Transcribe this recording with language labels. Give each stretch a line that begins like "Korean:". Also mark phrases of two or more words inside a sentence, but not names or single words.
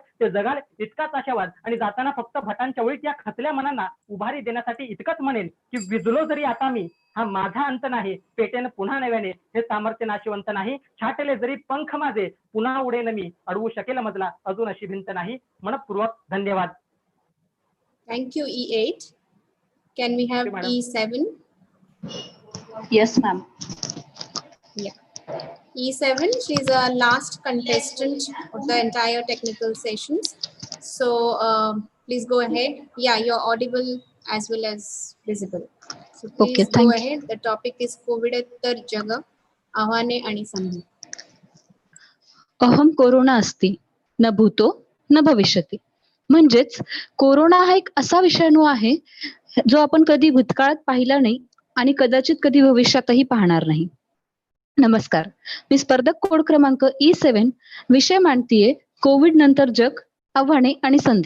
Marathi: ते जगाल इतकाच आशावाद आणि जाताना फक्त भटांच्या वळीत या खचल्या मनांना उभारी देण्यासाठी इतकंच म्हणेन की विजलो जरी आता मी, हा माझा अंत नाही, पेटेन पुन्हा नव्याने, हे सामर्थ्य नाशिवंत नाही, छाटले जरी पंख माझे, पुन्हा उडेन मी, अडवू शकेल मजला अजून अशी भिंत नाही. मनपूर्वक धन्यवाद.
English: Thank you, E8. Can we have E7? Yes, ma'am. Yeah. E7, she's a last contestant of the entire technical sessions. So please go ahead. Yeah, you're audible as well as visible. So please Okay, go thank ahead. The topic is
Marathi: कोविडोत्तर जग, आव्हाने आणि संधी.
Sanskrit: अहम कोरोना अस्ति न भूतो न भविष्यति.
Marathi: म्हणजेच कोरोना हा एक असा विषाणू आहे जो आपण कधी भूतकाळात पाहिला नाही आणि कदाचित कधी भविष्यातही पाहणार नाही. नमस्कार, मी स्पर्धक कोड क्रमांक E7 विषय मांडतीये कोविड नंतर जग, आव्हाने आणि संधी.